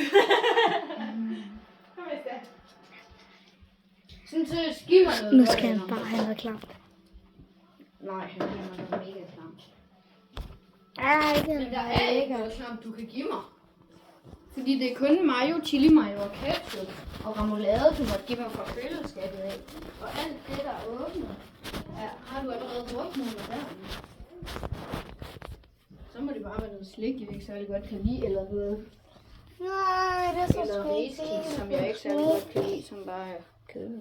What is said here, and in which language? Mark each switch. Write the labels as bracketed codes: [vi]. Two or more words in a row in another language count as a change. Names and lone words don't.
[da] Kom med, Asta. Sådan så giv mig noget. Nu godt skal han eller bare noget. have noget klamt. Nej, han giver mig noget mega klamt. Ej, det Men der er ikke noget klamt, du kan give mig. Fordi det er kun mayo, chili mayo og ketchup og remoulade, du måtte give mig fra køleskabet af. Og alt det, der er åbnet, har du allerede brugt nogle af der. Så må det bare være noget slik, jeg ikke særlig godt kan lide, eller noget. Nej, det er så Eller sgu riskiks, som jeg ikke særlig godt kan lide, som bare er kedeligt.